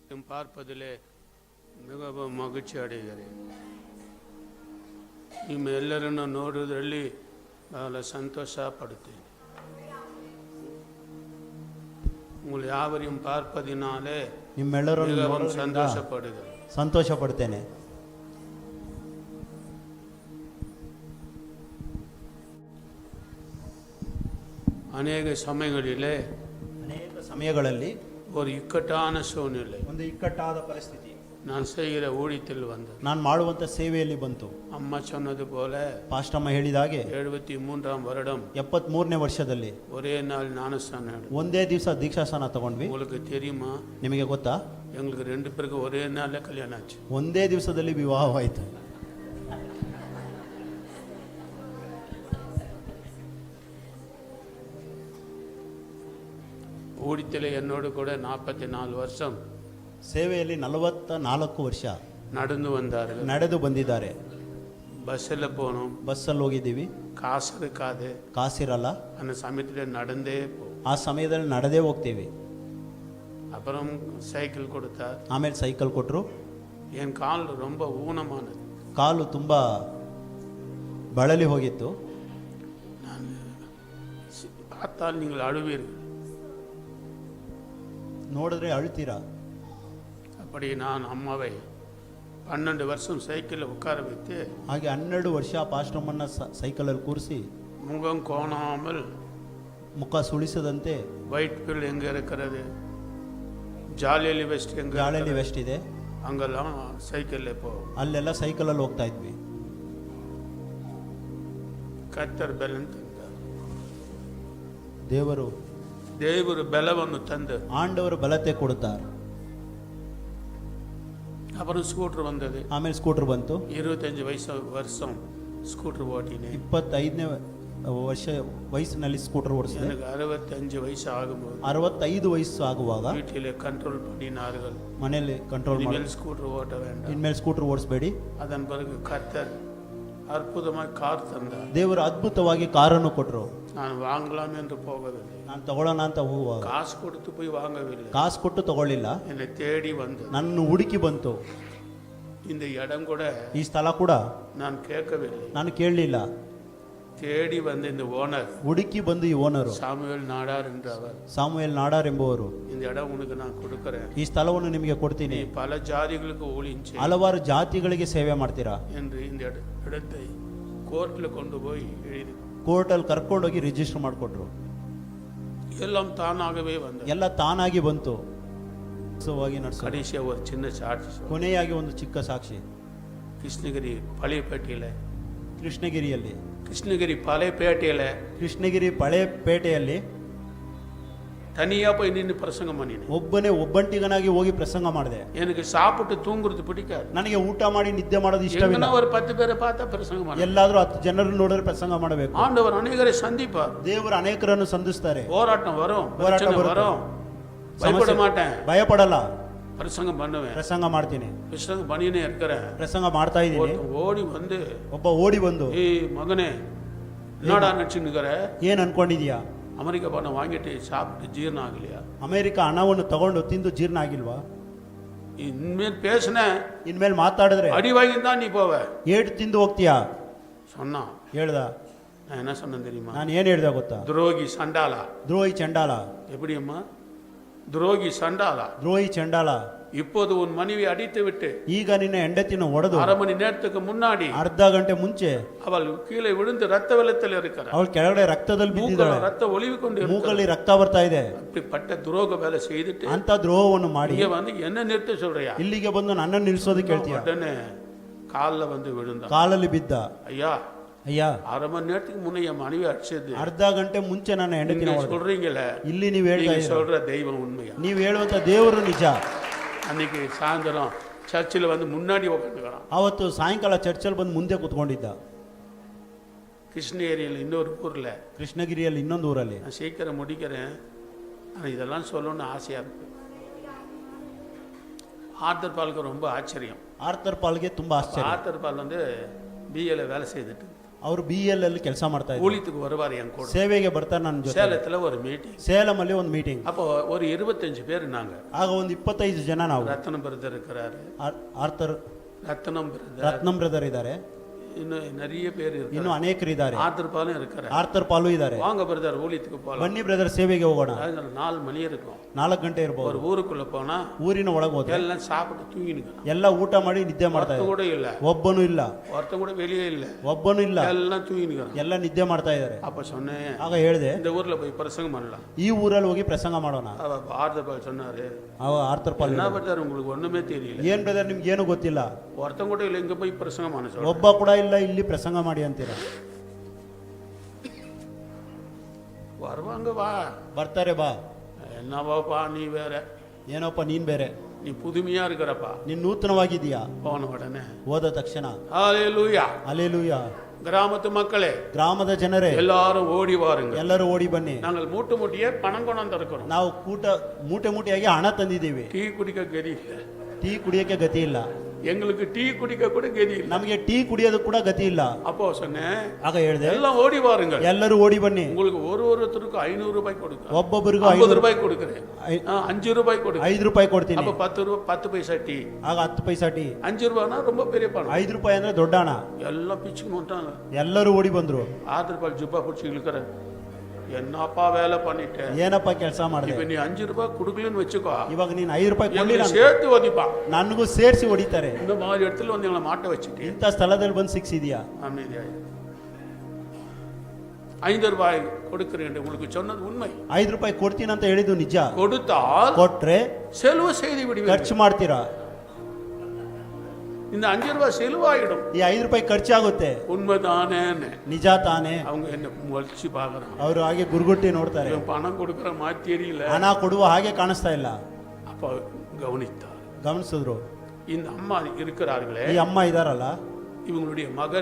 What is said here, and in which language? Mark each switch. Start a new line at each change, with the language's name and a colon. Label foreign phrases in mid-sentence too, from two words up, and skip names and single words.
Tamil: பார்ப்பதிலே மிகவும் ಮಗಿಸಿ ಅடைகிறேன்.
Kannada: ನಿಮ್ಮೆಲ್ಲರನ್ನು ನೋಡುವುದರಲ್ಲಿ ಬಹಳ ಸಂತೋಷ ಪಡುತ್ತೇನೆ.
Tamil: உங்கள் யாவரையும் பார்ப்பதினாலே மிகவும் சந்தோஷப்படுகிறேன்.
Kannada: ಸಂತೋಷಪಡುತ್ತೇನೆ. ಅನೇಕ ಸಮಯಗಳಲ್ಲಿ
Tamil: ஒரு இக்கட்டான சூழ்நிலை,
Kannada: ಒಂದು ಇಕ್ಕಟ್ಟಾದ ಪರಿಸ್ಥಿತಿ
Tamil: நான் செய்கிற ஊழியத்தில் வந்தது.
Kannada: ನಾನು ಮಾಡುವಂತ ಸೇವೆಯಲ್ಲಿ ಬಂತು.
Tamil: ಅಮ್ಮ சொன்னது போல
Kannada: ಪಾಸ್ಟರ್ ಅಮ್ಮ ಹೇಳಿದ ಹಾಗೆ
Tamil: 73ಾம் வருடம்
Kannada: 73ನೇ ವರ್ಷದಲ್ಲಿ
Tamil: ஒரே நாள் ஞானஸ்நாನ
Kannada: ಒಂದೇ ದಿವಸ ದೀಕ್ಷಾಸ್ನಾನ ತಗೊಂಡ್ವಿ.
Tamil: உங்களுக்கு தெரியுமா?
Kannada: ನಿಮಗೆ ಗೊತ್ತಾ?
Tamil: எங்களுக்கு 2 பேருக்கு ஒரೇ நாள்ல கல்யாணம் ஆச்சு.
Kannada: ಒಂದೇ ದಿವಸದಲ್ಲಿ ವಿವಾಹವಾಯಿತು.
Tamil: ஊழியத்தில் என்னோடு கூட 44 வருஷம்
Kannada: ಸೇವೆಯಲ್ಲಿ 44 ವರ್ಷ ನಡೆದು ಬಂದಿದ್ದಾರೆ.
Tamil: ಬಸ್ಸಲ್ಲಿ போனோம்,
Kannada: ಬಸ್ಸಲ್ಲಿ ಹೋಗಿದ್ದೀವಿ. ಕಾಸಿರಲ್ಲ,
Tamil: அந்த ಸಮಯದಲ್ಲಿ நடந்தே
Kannada: ಆ ಸಮಯದಲ್ಲಿ ನಡೆದೇ ಹೋಗ್ತೀವಿ. அப்புறம் ಸೈಕಲ್ ಕೊಡ್ತಾರೆ, ಆಮೇಲೆ ಸೈಕಲ್ ಕೊಟ್ಟರು.
Tamil: என் கால் ரொம்ப ஊனமானது,
Kannada: ಕಾಲು ತುಂಬಾ ಬಳಲಿ ಹೋಗಿತ್ತು.
Tamil: நான் பார்த்தால் நீங்கள் அழுவீர்கள்,
Kannada: ನೋಡಿದ್ರೆ ಅಳ್ತೀರಾ.
Tamil: அப்படி நான் அம்மாவை 12 வருஷம் சைக்கிளில் உட்கார வைத்து,
Kannada: ಹಾಗೆ 12 ವರ್ಷ ಪಾಸ್ಟರ್ ಅಮ್ಮನ್ನ ಸೈಕಲಲ್ಲಿ ಕೂರಿಸಿ,
Tamil: முகம் கோணாமல்,
Kannada: ಮುಖ ಸುಳಿಸದಂತೆ,
Tamil: ವೈಟ್ ಫೀಲ್ಡ್ எங்க இருக்கிறது,
Kannada: ಜಾಲಿಯಲ್ಲಿ ವೆಸ್ಟ್ எங்க, ಜಾಲಿಯಲ್ಲಿ ವೆಸ್ಟ್ ಇದೆ, அங்கெல்லாம் சைக்கிளில் போ, ಅಲ್ಲೆಲ್ಲ ಸೈಕಲಲ್ಲಿ ಹೋಗ್ತಾ ಇದ್ವಿ. ಕರ್ತರ್ ಬೆಲನ್ ತಂದ, ದೇವರು ಬೆಲವನ್ನು ತಂದು ಆಂಡವರು ಬಲತೆ ಕೊಡುತ್ತಾರೆ.
Tamil: அப்புறம் ஸ்கூட்டர் வந்தது.
Kannada: ಆಮೇಲೆ ಸ್ಕೂಟರ್ ಬಂತು. 25 வருஷம் ಸ್ಕೂಟರ್ ಓಟಿನೆ. 25ನೇ ವಯಸ್ಸಿನಲ್ಲಿ ಸ್ಕೂಟರ್ ಓಡಿಸಿದೆ.
Tamil: எனக்கு 65 ವಯಸ್ಸು ಆಗುம்போது,
Kannada: 65 ವಯಸ್ಸು ಆಗುವಾಗ
Tamil: வீட்டிலே ಕಂಟ್ರೋಲ್ பண்ணினார்கள்,
Kannada: ಮನೆಯಲ್ಲಿ ಕಂಟ್ರೋಲ್ ಮಾಡಿ, ಸ್ಕೂಟರ್ ಓಟ
Tamil: வேண்டாம்,
Kannada: ಇನ್ಮೇಲೆ ಸ್ಕೂಟರ್ ಓಡಿಸಬೇಡಿ.
Tamil: ಅದನ್ பிறகு கர்த்தர் அற்புதமாய் கார் தந்தார்.
Kannada: ದೇವರು ಅದ್ಭುತವಾಗಿ ಕಾರನ್ನು ಕೊಟ್ಟರು.
Tamil: நான் வாங்கலாம் என்று போகவில்லை,
Kannada: ನಾನು ತಗೊಳ್ಳೋಣ ಅಂತ ಹೋಗುವಾಗ
Tamil: காசு கொடுத்து போய் வாங்கவில்லை,
Kannada: ಕಾಸು ಕೊಟ್ಟು ತಗೊಳ್ಳಿಲ್ಲ,
Tamil: என்னை தேடி வந்து
Kannada: ನನ್ನ ಹುಡುಕಿ ಬಂತು.
Tamil: இந்த இடம் கூட,
Kannada: ಈ ಸ್ಥಳ ಕೂಡ
Tamil: நான் கேட்கவில்லை,
Kannada: ನಾನು ಕೇಳಲಿಲ್ಲ,
Tamil: தேடி வந்து இந்த ஓனர்,
Kannada: ಹುಡುಕಿ ಬಂದು ಈ ಓನರು
Tamil: சாமுவேல் நாடார் என்றவர்,
Kannada: ಸಾಮುವೇಲ್ ನಾಡಾರ್ ಎಂಬುವರು,
Tamil: இந்த இடம் உனக்கு நான் கொடுக்கிறேன்,
Kannada: ಈ ಸ್ಥಳವನ್ನು ನಿಮಗೆ ಕೊಡ್ತೀನಿ,
Tamil: பல ஜாதிகளுக்கு ஊழியம் செய்,
Kannada: ಹಲವಾರು ಜಾತಿಗಳಿಗೆ ಸೇವೆ ಮಾಡ್ತೀರಾ
Tamil: என்று இந்த இடத்தை கோர்ட்டில் கொண்டு போய் எழுதி
Kannada: ಕೋರ್ಟಲ್ಲಿ ಕರ್ಕೊಂಡೋಗಿ ರಿಜಿಸ್ಟರ್ ಮಾಡಿಕೊಟ್ರು.
Tamil: எல்லாம் தானாகவே வந்து,
Kannada: ಎಲ್ಲ ತಾನಾಗಿ ಬಂತು.
Tamil: கடைசியா ஒரு சின்ன சாட்சி,
Kannada: ಕೊನೆಯಾಗಿ ಒಂದು ಚಿಕ್ಕ ಸಾಕ್ಷಿ.
Tamil: கிருஷ்ணகிரி பழையப்பேட்டையில,
Kannada: கிருஷ்ணகிரி ಪಳೆಪೇಟೆಯಲ್ಲಿ
Tamil: தனியா போய் நின்று பிரசங்கம் பண்ணினேன்.
Kannada: ಒಬ್ಬಂಟಿಗನಾಗಿ ಹೋಗಿ ಪ್ರಸಂಗ ಮಾಡಿದೆ.
Tamil: எனக்கு சாப்பிட்டு தூங்குறது பிடிக்காது,
Kannada: ನನಗೆ ಊಟ ಮಾಡಿ ನಿದ್ದೆ ಮಾಡೋದು ಇಷ್ಟವಿಲ್ಲ.
Tamil: ஒரு 10 பேரை பார்த்தா பிரசங்கம் பண்ண,
Kannada: ಎಲ್ಲಾದ್ರೂ 10 ಜನರನ್ನು ನೋಡಿದ್ರೆ ಪ್ರಸಂಗ ಮಾಡಬೇಕು.
Tamil: ஆண்டவர் அநேகரை சந்திப்பார்,
Kannada: ದೇವರು ಅನೇಕರನ್ನು ಸಂಧಿಸ್ತಾರೆ.
Tamil: போராட்டம் வரும், பயப்பட மாட்டேன்,
Kannada: ಭಯಪಡಲ್ಲ,
Tamil: பிரசங்கம் பண்ணுவேன்,
Kannada: ಪ್ರಸಂಗ ಮಾಡ್ತೀನಿ,
Tamil: பிரசங்கம் பண்ணினே இருக்கிறேன்,
Kannada: ಪ್ರಸಂಗ ಮಾಡ್ತಾ ಇದ್ದೀನಿ. ಒಬ್ಬ ಓಡಿ ಬಂದು,
Tamil: ஏ மகனே, என்னடா நினைச்சுக்கிற,
Kannada: ಏನ್ ಅನ್ಕೊಂಡಿದ್ಯಾ,
Tamil: அமெரிக்கா பணம் வாங்கிட்டு சாப்பிட்டு ஜீரணம் ஆகலையா,
Kannada: ಅಮೆರಿಕ ಹಣವನ್ನು ತಗೊಂಡು ತಿಂದು ಜೀರ್ಣ ಆಗಿಲ್ವಾ,
Tamil: இனிமேல் பேசுன,
Kannada: ಇನ್ಮೇಲೆ ಮಾತಾಡಿದ್ರೆ
Tamil: அடி வாங்கி தான் நீ போவ,
Kannada: ಏಟು ತಿಂದು ಹೋಗ್ತೀಯಾ
Tamil: சொன்னா.
Kannada: ಹೇಳ್ದ.
Tamil: நான் என்ன சொன்னேன் தெரியுமா?
Kannada: ನಾನು ಏನ್ ಹೇಳ್ದೆ ಗೊತ್ತಾ?
Tamil: துரோகி சண்டாலா.
Kannada: ದ್ರೋಹಿ ಚಂಡಾಲ.
Tamil: எப்படி அம்மா? துரோகி சண்டாலா,
Kannada: ದ್ರೋಹಿ ಚಂಡಾಲ.
Tamil: இப்போது உன் மனைவி அடித்து விட்டு,
Kannada: ಈಗ ನಿನ್ನ ಹೆಂಡತಿನ ಹೊಡೆದು
Tamil: 1/2 மணி நேரத்துக்கு முன்னாடி,
Kannada: ಅರ್ಧ ಗಂಟೆ ಮುಂಚೆ
Tamil: அவள் கீழே விழுந்து ரத்த வெள்ளத்தில் இருக்கிறாள்,
Kannada: ಅವಳು ಕೆಳಗಡೆ ರಕ್ತದಲ್ಲಿ ಬಿದ್ದಿದ್ದಾಳೆ,
Tamil: ரத்த ஒளிவிಕೊಂಡು
Kannada: ಮೂಗಲ್ಲಿ ರಕ್ತ ಬರ್ತಾ ಇದೆ.
Tamil: அப்படிப்பட்ட துரோக வேலை செய்துட்டு
Kannada: ಅಂತ ದ್ರೋಹವನ್ನು ಮಾಡಿ
Tamil: இங்க வந்து என்ன நிறுத்த சொல்றியா,
Kannada: ಇಲ್ಲಿಗೆ ಬಂದು ನನ್ನನ್ನು ನಿಲ್ಲಿಸೋದು ಕೇಳ್ತೀಯ.
Tamil: உடனே கால்ல வந்து விழுந்தான்,
Kannada: ಕಾಲಲ್ಲಿ ಬಿದ್ದ.
Tamil: ஐயா 1/2 மணி நேரத்துக்கு முன்ன என் மனைவி அடிச்சது,
Kannada: ಅರ್ಧ ಗಂಟೆ ಮುಂಚೆ ನನ್ನ ಹೆಂಡತಿನ
Tamil: சொல்றீங்களே,
Kannada: ಇಲ್ಲಿ ನೀವು ಹೇಳ್ತಾ
Tamil: சொல்ற தெய்வம் உண்மையா,
Kannada: ನೀವು ಹೇಳುವಂತ ದೇವರು ನಿಜ.
Tamil: அன்னைக்கு சாயந்தரம் சர்ச்சில் வந்து முன்னாடி உட்காந்துக்கிறான்.
Kannada: ಅವತ್ತು ಸಾಯಂಕಾಲ ಚರ್ಚಲ್ಲಿ ಬಂದು ಮುಂದೆ ಕೂತ್ಕೊಂಡಿದ್ದ.
Tamil: கிருஷ்ணகிரியில் இன்னொரு ஊர்ல,
Kannada: கிருஷ்ணகிரிಯಲ್ಲಿ ಇನ್ನೊಂದು ಊರಲ್ಲಿ.
Tamil: நான் சீக்கிரம் முடிக்கிறேன், ஆனால் இதெல்லாம் சொல்லணும்னு ஆசையா இருக்கு. ஆர்தர் பாலுக்கு ரொம்ப ஆச்சரியம்.
Kannada: ஆர்தர் பாலுக்கு ತುಂಬಾ ಆಶ್ಚರ್ಯ.
Tamil: ஆர்தர் பால் வந்து பிஏல வேலை செய்துட்டு
Kannada: ಅವರು BL ಅಲ್ಲಿ ಕೆಲಸ ಮಾಡ್ತಾ ಇದ್ರು.
Tamil: ஊழியத்துக்கு வருவார் என் கூட.
Kannada: ಸೇವೆಗೆ ಬರ್ತಾರೆ ನನ್ನ ಜೊತೆ.
Tamil: சேலத்துல ஒரு மீட்டிங்.
Kannada: ಸೇಲಮಲ್ಲಿ ಒಂದು ಮೀಟಿಂಗ್.
Tamil: அப்போ ஒரு 25 பேர் நாங்க.
Kannada: ಆಗ ಒಂದು 25 ಜನ ನಾವು.
Tamil: ரத்னம் பிரதர் இருக்கிறாரு.
Kannada: ಆರ್ಥರ್ ரத்னம் ಬ್ರದರ್ ಇದ್ದಾರೆ.
Tamil: இன்னும் நிறைய பேர் இருக்காங்க.
Kannada: ಇನ್ನು ಅನೇಕರಿದ್ದಾರೆ.
Tamil: ஆர்த்தர் பாலும் இருக்காரு.
Kannada: ಆರ್ಥರ್ ಪಾಲು ಇದ್ದಾರೆ.
Tamil: வாங்க பிரதர் ஊழியத்துக்கு போலாம்.
Kannada: ಬನ್ನಿ ಬ್ರದರ್ ಸೇವೆಗೆ ಹೋಗೋಣ.
Tamil: 4 மணி இருக்கும்.
Kannada: 4 ಗಂಟೆ ಇರಬಹುದು.
Tamil: ஒரு ஊருக்குள்ள போனா
Kannada: ಊರಿನ ಒಳಗೆ ಹೋದ್ರೆ
Tamil: எல்லாம் சாப்பிட்டு தூங்கிடுங்க.
Kannada: ಎಲ್ಲ ಊಟ ಮಾಡಿ ನಿದ್ದೆ ಮಾಡ್ತಾ ಇದ್ದಾರೆ.
Tamil: கூட இல்ல.
Kannada: ಒಬ್ಬನೂ ಇಲ್ಲ.
Tamil: ஒருத்தன் கூட வெளியே இல்ல.
Kannada: ಒಬ್ಬನೂ ಇಲ್ಲ.
Tamil: எல்லாம் தூங்கிடுங்க.
Kannada: ಎಲ್ಲ ನಿದ್ದೆ ಮಾಡ್ತಾ ಇದ್ದಾರೆ.
Tamil: அப்ப சொன்னேன்.
Kannada: ಆಗ ಹೇಳಿದೆ
Tamil: இந்த ஊர்ல போய் பிரசங்கம் பண்ணலாம்.
Kannada: ಈ ಊರಲ್ಲಿ ಹೋಗಿ ಪ್ರಸಂಗ ಮಾಡೋಣ.
Tamil: ஆர்த்தர் பால் சொன்னாரு.
Kannada: ಆರ್ಥರ್ ಪಾಲ್
Tamil: என்ன பிரதர் உங்களுக்கு ஒண்ணுமே தெரியல.
Kannada: ಏನ್ ಬ್ರದರ್ ನಿಮ್ಗೆ ಏನು ಗೊತ್ತಿಲ್ಲ.
Tamil: ஒருத்தன் கூட இல்ல இங்க போய் பிரசங்கம் பண்ண சொல்றேன்.
Kannada: ಒಬ್ಬ ಕೂಡ ಇಲ್ಲ ಇಲ್ಲಿ ಪ್ರಸಂಗ ಮಾಡಿ ಅಂತೀರಾ.
Tamil: வருவாங்க வா.
Kannada: ಬರ್ತಾರೆ ಬಾ.
Tamil: என்னவாப்பா நீ வேற.
Kannada: ಏನಪ್ಪ ನೀನ್ ಬೇರೆ.
Tamil: நீ புதுமையா இருக்கிறப்பா.
Kannada: ನೀನ್ ನೂತನವಾಗಿದೀಯಾ.
Tamil: போன உடனே
Kannada: ಹೋದ ತಕ್ಷಣ
Tamil: ஹalleluya.
Kannada: ಅಲ್ಲೇಲೂಯಾ.
Tamil: கிராமத்து மக்களே,
Kannada: ಗ್ರಾಮದ ಜನರೇ
Tamil: எல்லாரும் ಓಡಿ வாருங்க.
Kannada: ಎಲ್ಲರೂ ಓಡಿ ಬನ್ನಿ.
Tamil: நாங்கள் மூட்டை மூட்டையே பணம் கொண்டு இருக்கிறோம்.
Kannada: ನಾವು ಮೂಟೆ ಮೂಟೆಯಾಗಿ ಹಣ ತಂದಿದ್ದೀವಿ.
Tamil: டீ குடிக்க கதி இல்ல.
Kannada: ಟೀ ಕುಡಿಯಕ್ಕೆ ಗತಿ ಇಲ್ಲ.
Tamil: எங்களுக்கு டீ குடிக்க கூட கதி இல்ல.
Kannada: ನಮಗೆ ಟೀ ಕುಡಿಯೋದು ಕೂಡ ಗತಿ ಇಲ್ಲ.
Tamil: அப்போ சொன்னேன்.
Kannada: ಆಗ ಹೇಳಿದೆ
Tamil: எல்லாம் ஓடி வாருங்க.
Kannada: ಎಲ್ಲರೂ ಓಡಿ ಬನ್ನಿ.
Tamil: உங்களுக்கு ஒருத்தருக்கு 500 ரூபாய் கொடுக்கிறேன்.
Kannada: ಒಬ್ಬೊಬ್ಬರಿಗೂ
Tamil: 50 ரூபாய் கொடுக்கிறேன். 5 ரூபாய் கொடுக்கிறேன்.
Kannada: 5 ರೂಪಾಯಿ ಕೊಡ್ತೀನಿ.
Tamil: அப்ப 10 ரூபாய் 10 பைசா டீ.
Kannada: ಆಗ 10 ಪೈಸಾ ಟೀ.
Tamil: 5 ரூபாய்னா ரொம்ப பெரிய பணம்.
Kannada: 5 ರೂಪಾಯಿ ಅಂದ್ರೆ ದೊಡ್ಡ ಹಣ.
Tamil: எல்லாம் பிச்சுக்கு வந்துட்டாங்க.
Kannada: ಎಲ್ಲರೂ ಓಡಿ ಬಂದ್ರು.
Tamil: ஆர்த்தர் பால் ஜுப்பா பிடிச்சி இழுக்கிற. என்னப்பா வேலை பண்ணிட்ட.
Kannada: ಏನಪ್ಪ ಕೆಲಸ ಮಾಡಿದೆ.
Tamil: இப்ப நீ 5 ரூபாய் கொடுக்கலன்னு வெச்சுக்கோ.
Kannada: ಇವಾಗ ನೀನು 5 ರೂಪಾಯಿ ಕೊಡ್ಲಿಲ್ಲ
Tamil: சேர்த்து ಓದಿಪಾ.
Kannada: ನನಗೂ ಸೇರಿಸಿ ಹೊಡಿತಾರೆ.
Tamil: இந்த மாதிரி இடத்துல வந்து எங்களை மாட்ட வச்சிட்டு.
Kannada: ಇಂಥ ಸ್ಥಳದಲ್ಲಿ ಬಂದು ಸಿಕ್ಸಿದ್ಯಾ.
Tamil: அமைதியாய். 5 ரூபாய் கொடுக்கிறேன் உங்களுக்கு சொன்னது உண்மை.
Kannada: 5 ರೂಪಾಯಿ ಕೊಡ್ತೀನಿ ಅಂತ ಹೇಳಿದ್ದು ನಿಜ.
Tamil: கொடுத்தால்
Kannada: ಕೊಟ್ರೆ
Tamil: செலவு செய்து விடுவீங்க.
Kannada: ಖರ್ಚು ಮಾಡ್ತೀರಾ.
Tamil: இந்த 5 ரூபாய் செலவாயிடும்.
Kannada: ಈ 5 ರೂಪಾಯಿ ಖರ್ಚಾಗುತ್ತೆ.
Tamil: உண்மைதானே.
Kannada: ನಿಜ ತಾನೇ.
Tamil: அவங்க என்ன ಮುಳ್ಸಿ பாக்குறாங்க.
Kannada: ಅವರು ಹಾಗೆ ಗುರುಗುಟ್ಟಿ ನೋಡ್ತಾರೆ.
Tamil: பணம் கொடுக்கிற மாதிரி தெரியல.
Kannada: ಹಣ ಕೊಡುವ ಹಾಗೆ ಕಾಣಿಸ್ತಾ ಇಲ್ಲ.
Tamil: அப்ப கவனித்தார்.
Kannada: ಗಮನಿಸಿದ್ರು.
Tamil: இந்த அம்மா இருக்கிறார்களே.
Kannada: ಈ ಅಮ್ಮ ಇದಾರಲ್ಲ.
Tamil: இவங்களுடைய மகன்.